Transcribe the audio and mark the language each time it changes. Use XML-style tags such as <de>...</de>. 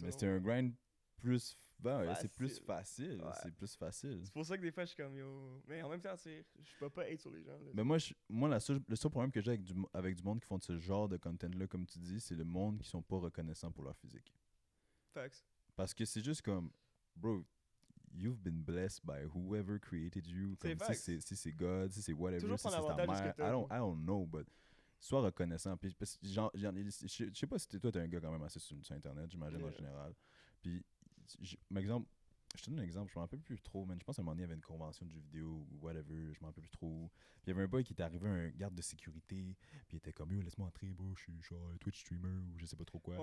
<fr>mais c'est un grind plus... Ben, c'est plus facile. facile. Ouais. C'est plus facile. C'est pour ça que des fois, je suis comme, yo... Mais en même temps, je peux pas être sur les gens, là. Mais moi, le seul problème que j'ai avec du monde qui font ce genre de content-là, comme tu dis, c'est le monde qui sont pas reconnaissants pour leur physique.</fr> <en>Facts.</en> <fr>Parce que c'est juste comme...</fr> <en>Bro, you've been blessed by whoever created you.</en> <fr>Comme si c'est God, si c'est whatever, toujours si c'est ta mère.</fr> <en>I don't know, but sois reconnaissant.</en> <fr>Puis, parce que je sais pas si toi, t'es un gars quand même assez sur Internet, j'imagine, en général. Puis, exemple, je te donne un exemple, je m'en rappelle plus trop, man. Je pense qu'à un moment donné, il y avait une convention de jeux vidéo ou whatever, je m'en rappelle plus trop. Puis il y avait un boy qui était arrivé, un garde de sécurité, puis il était comme, yo, laisse-moi entrer, bro, je suis genre Twitch streamer ou je sais pas trop quoi.</fr>